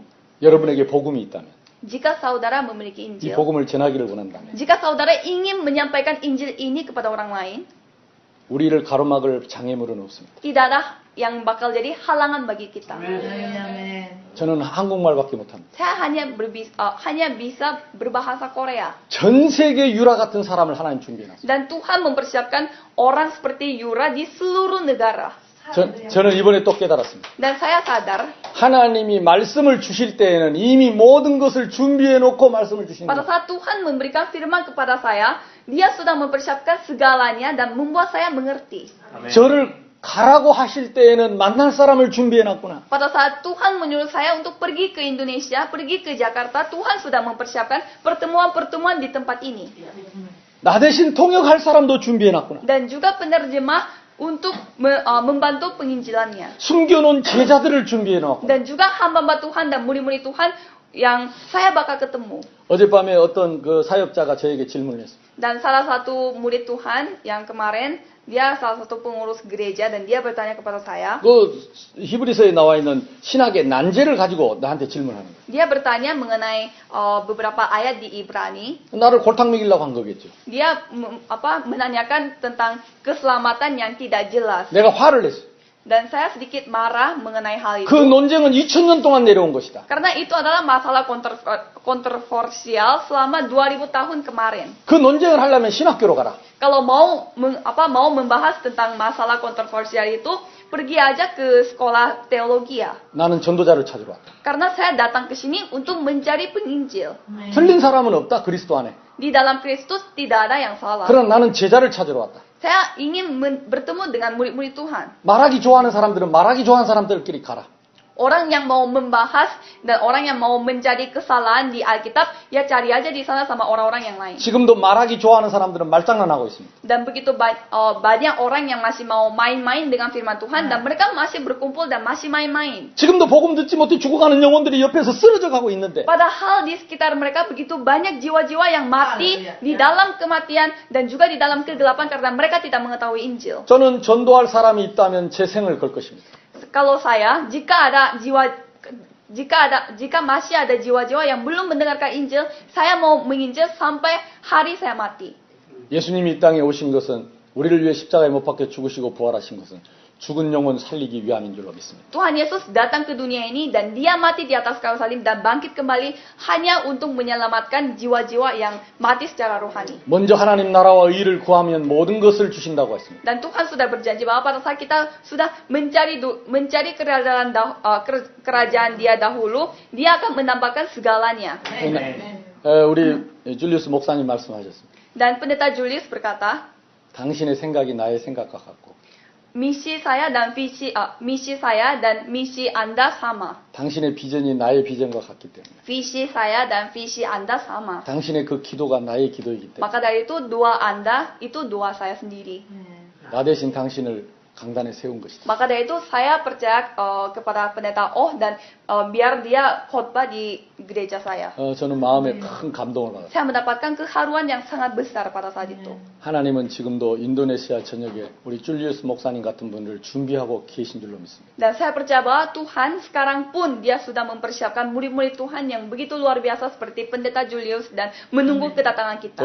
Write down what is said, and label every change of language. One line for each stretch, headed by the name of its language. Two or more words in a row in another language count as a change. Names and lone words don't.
Korean: 여러분에게 복음이 있다면,
Indonesian: Jika saudara memiliki
Korean: 이
Indonesian: Injil,
Korean: 복음을 전하기를 원한다면,
Indonesian: jika saudara ingin menyampaikan Injil ini kepada orang lain,
Korean: 우리를 가로막을 장애물은 없습니다.
Indonesian: tidak ada yang bakal jadi halangan bagi kita.
Korean: 저는 한국말밖에 못합니다.
Indonesian: Saya hanya bisa berbahasa Korea.
Korean: 전 세계 유라 같은 사람을 하나님 준비해놨어요.
Indonesian: Dan Tuhan mempersiapkan orang seperti Yura di seluruh negara.
Korean: 저는 이번에 또 깨달았습니다.
Indonesian: Dan saya sadar,
Korean: 하나님이 말씀을 주실 때에는 이미 모든 것을 준비해놓고 말씀을 주시는
Indonesian: pada
Korean: 거예요.
Indonesian: saat Tuhan memberikan firman kepada saya, Dia sudah mempersiapkan segalanya dan membuat saya mengerti.
Korean: 저를 가라고 하실 때에는 만날 사람을 준비해놨구나.
Indonesian: Pada saat Tuhan menyuruh saya untuk pergi ke Indonesia, pergi ke Jakarta, Tuhan sudah mempersiapkan pertemuan-pertemuan di tempat ini.
Korean: 나 대신 통역할 사람도 준비해놨구나.
Indonesian: Dan juga penerjemah untuk membantu penginjilannya.
Korean: 숨겨놓은 제자들을 준비해놨구나.
Indonesian: Dan juga hamba-hamba Tuhan dan murid-murid Tuhan yang saya bakal ketemu.
Korean: 어젯밤에 어떤 그 사역자가 저에게 질문을 했어요.
Indonesian: Dan salah satu murid Tuhan yang kemarin, dia salah satu pengurus gereja dan dia bertanya kepada saya.
Korean: 그 히브리서에 나와 있는 신학의 난제를 가지고 나한테 질문하는 거예요.
Indonesian: Dia bertanya mengenai beberapa ayat di Ibrani.
Korean: 나를 골탕 먹이려고 한 거겠죠.
Indonesian: Dia menanyakan tentang keselamatan yang tidak jelas.
Korean: 내가 화를 냈어요.
Indonesian: Dan saya sedikit marah mengenai hal itu.
Korean: 그 논쟁은 2000년 동안 내려온 것이다.
Indonesian: Karena itu adalah masalah kontroversial selama 2000 tahun kemarin.
Korean: 그 논쟁을 하려면 신학교로 가라.
Indonesian: Kalau mau membahas tentang masalah kontroversial itu, pergi aja ke sekolah teologi ya.
Korean: 나는 전도자를 찾으러 왔다.
Indonesian: Karena saya datang ke sini untuk mencari penginjil.
Korean: 틀린 사람은 없다. 그리스도 안에.
Indonesian: Di dalam Kristus tidak ada yang salah.
Korean: 그러나 나는 제자를 찾으러 왔다.
Indonesian: Saya ingin bertemu dengan murid-murid Tuhan.
Korean: 말하기 좋아하는 사람들은 말하기 좋아하는 사람들끼리 가라.
Indonesian: Orang yang mau membahas dan orang yang mau mencari kesalahan di Alkitab, ya cari aja di sana sama orang-orang yang lain.
Korean: 지금도 말하기 좋아하는 사람들은 말장난하고 있습니다.
Indonesian: Dan begitu banyak orang yang masih mau main-main dengan firman Tuhan dan mereka masih berkumpul dan masih main-main.
Korean: 지금도 복음 듣지 못해 죽어가는 영혼들이 옆에서 쓰러져 가고 있는데
Indonesian: Padahal di sekitar mereka begitu banyak jiwa-jiwa yang mati di dalam kematian dan juga di dalam kegelapan karena mereka tidak mengetahui Injil.
Korean: 저는 전도할 사람이 있다면 제 생을 걸 것입니다.
Indonesian: Kalau saya, jika masih ada jiwa-jiwa yang belum mendengarkan Injil, saya mau menginjil sampai hari saya mati.
Korean: 예수님이 이 땅에 오신 것은 우리를 위해 십자가에 못 박혀 죽으시고 부활하신 것은 죽은 영혼 살리기 위함인 줄로 믿습니다.
Indonesian: Tuhan Yesus datang ke dunia ini dan dia mati di atas kayu salib dan bangkit kembali hanya untuk menyelamatkan jiwa-jiwa yang mati secara rohani.
Korean: 먼저 하나님 나라와 의를 구하면 모든 것을 주신다고 했습니다.
Indonesian: Dan Tuhan sudah berjanji bahwa pada saat kita sudah mencari kerajaan Dia dahulu, Dia akan menambahkan segalanya.
Korean: 우리 줄리우스 목사님 말씀하셨습니다.
Indonesian: Dan pendeta Julius berkata,
Korean: 당신의 생각이 나의 생각과 같고
Indonesian: misi saya dan misi Anda sama.
Korean: 당신의 비전이 나의 비전과 같기 때문에
Indonesian: Visi saya dan visi Anda sama.
Korean: 당신의 그 기도가 나의 기도이기 때문에
Indonesian: Maka dari itu doa Anda itu doa saya sendiri.
Korean: 나 대신 당신을 강단에 세운 것이다.
Indonesian: Maka dari itu saya percaya kepada pendeta dan biar dia khotbah di gereja saya.
Korean: 저는 마음에 큰 감동을 받았어요.
Indonesian: Saya mendapatkan keharuan yang sangat besar pada saat itu.
Korean: 하나님은 지금도 인도네시아 전역에 우리 줄리우스 목사님 같은 분을 준비하고 계신 줄로 믿습니다.
Indonesian: Dan saya percaya bahwa Tuhan sekarang pun dia sudah mempersiapkan murid-murid Tuhan yang begitu luar biasa seperti pendeta Julius dan menunggu kedatangan kita.